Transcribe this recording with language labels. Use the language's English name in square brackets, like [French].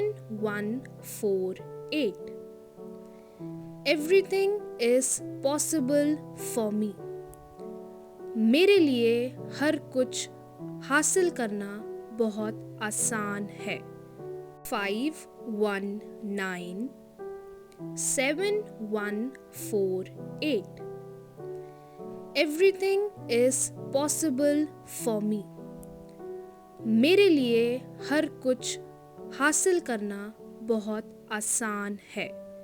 [English] 519714 Everything is possible for me. [Hindi] मेरे लिए हर कुछ हासिल करना बहुत आसान है. [English] 519714 Everything is possible for me. [Hindi] मेरे लिए हर कुछ हासिल करना बहुत आसान है.